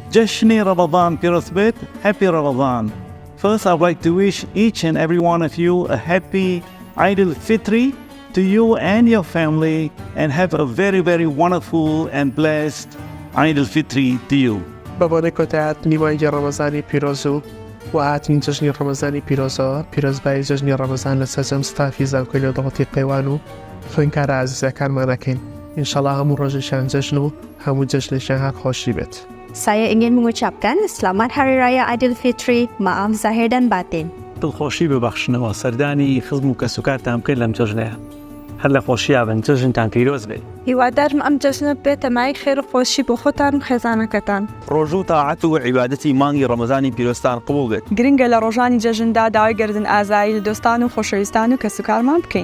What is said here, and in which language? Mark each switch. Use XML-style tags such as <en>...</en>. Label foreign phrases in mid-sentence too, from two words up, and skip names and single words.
<ckb>جەژنی ڕەمەزان پیرۆزبێت.</ckb> <en>Happy Ramadan. First, I'd like to wish each and every one of you a happy Eid al-Fitr to you and your family, and have a very, very wonderful and blessed Eid al-Fitr to you.</en> <ckb>بەبۆنەی کۆتایات نیوەی ڕەمەزانی پیرۆز و هاتنین جەژنی ڕەمەزانی پیرۆزەوە پیرۆزبای جەژنی ڕەمەزان لە سەرجەم ستافی زانکۆی نێودەوڵەتی قەیوان و خوێندکارە ئازیزەکانمان ئەکەین. ئینشەڵڵا هەموو ڕۆژێکیان جەژن و هەموو جەژنێکیان هەر خۆشی بێت.</ckb> <ms>Saya ingin mengucapkan Selamat Hari Raya Aidilfitri, maaf zahir dan batin.</ms> <ckb>دڵخۆشی ببەخشنەوە سەردانی خزم و کەسوکارتان بکەین لەم جەژنەیە. هەر لە خۆشییا بن جەژنتان پیرۆز بێت. هیوادارم ئەم جەژنە بێتە مای خێر و خۆشی بۆ خۆتان و خێزانەکەتان. ڕۆژ و تاعەت و عیبادەتی مانگی ڕەمەزانی پیرۆزتان قبوڵ بێت. گرنگە لە ڕۆژانی جەژندا داوای گردن ئازایی لە دۆستان و خۆشەویستان و کەسوکارمان بکەین.</ckb>